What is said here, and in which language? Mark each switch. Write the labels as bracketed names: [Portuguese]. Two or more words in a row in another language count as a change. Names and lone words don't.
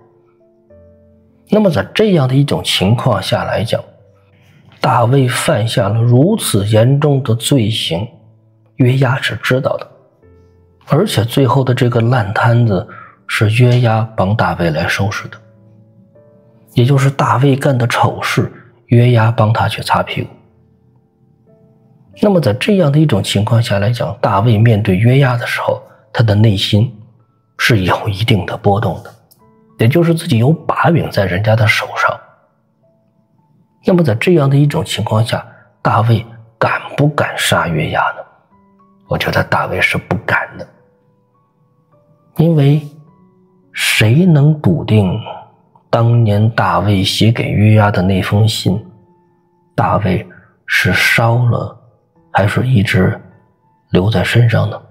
[Chinese] 那麼在這樣的一種情況下來講，大衛犯下了如此嚴重的罪行，約押是知道的，而且最後的這個爛攤子是約押幫大衛來收拾的，也就是大衛幹的醜事，約押幫他去擦屁股。那麼在這樣的一種情況下來講，大衛面對約押的時候，他的內心是有一定的波動的，也就是自己有把柄在人家的手上。那麼在这樣的一种情況下，大衛敢不敢殺約押呢？我覺得大衛是不敢的，因為誰能篤定當年大衛寫給約押的那封信，大衛是燒了還是一直留在身上呢？